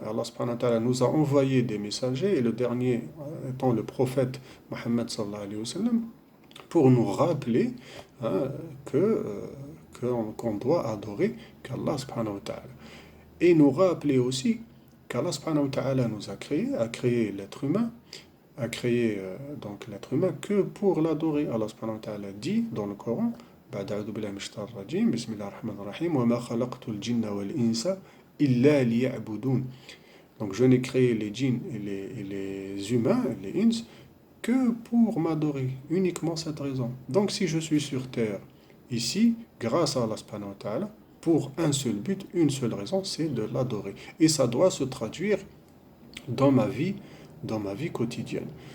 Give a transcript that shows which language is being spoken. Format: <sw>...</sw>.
<fr>Et Allah</fr> <ar>subhanahu wa ta'ala</ar> <fr>nous a envoyé des messagers, et le dernier étant le prophète Mohammed</fr> <ar>sallallahu alayhi wa sallam,</ar> <fr>pour nous rappeler hein, qu'on doit adorer qu'Allah subhanahu wa ta'ala. Et nous rappeler aussi qu'Allah</fr> <ar>subhanahu wa ta'ala</ar> <fr>nous a créé l'être humain, a créé donc l'être humain que pour l'adorer.</fr> <ar>Allah subhanahu wa ta'ala</ar> <fr>dit dans le Coran,</fr> <ar>بعد أعوذ بالله من الشيطان الرجيم بسم الله الرحمن الرحيم وما خلقت الجن والإنس إلا ليعبدون.</ar> <fr>Donc je n'ai créé les djinns et les humains, les ins, que pour m'adorer, uniquement cette raison. Donc si je suis sur terre, ici, grâce à Allah</fr> <ar>subhanahu wa ta'ala,</ar> <fr>pour un seul but, une seule raison, c'est de l'adorer. Et ça doit se traduire dans ma vie quotidienne.</fr>